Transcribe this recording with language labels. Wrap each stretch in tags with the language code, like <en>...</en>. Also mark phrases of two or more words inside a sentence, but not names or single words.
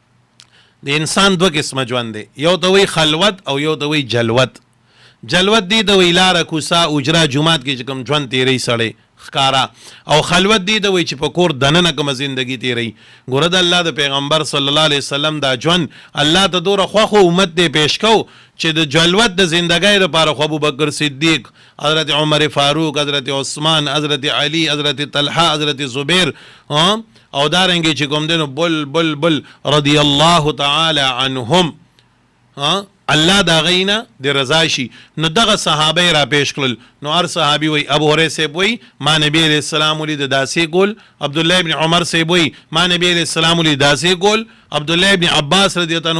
<ps>د انسان دوه قسمه ژوند دی یو ته وایي خلوت او یو ته وایي جلوت جلوت دی ته وایي لاره کوڅه اجره جومات کې چې کوم ژوند تیروي سړی ښکاره او خلوت دی ته وایي چې په کور دننه کومه زندګي تیروي ګوره د الله د پیغمبر</ps> <ar>صلی الله علیه وسلم</ar> <ps>دا ژوند الله ته دومره خوښ امت دی پیش کو چې د جلوت د زندګۍ لپاره خو ابوبکر صدیق حضرت عمر فاروق حضرت عثمان حضرت علی حضرت طلحه حضرت زبیر او دارنګې چې کوم دی نو بل</ps> <ar>رضی الله تعالی عنهم</ar> <ps>الله د هغوی نه د رضا شي نو دغه صحابه را پیش کړل نو هر صحابي وایي ابو هریره صاحب وایي ما نبي</ps> <ar>علیه السلام</ar> <ps>ولید داسې ګول عبدالله ابن عمر صاحب وایي ما نبي</ps> <ar>علیه السلام</ar> <ps>ولید داسې ګول عبدالله ابن عباس</ps> <ar>رضی الله</ar>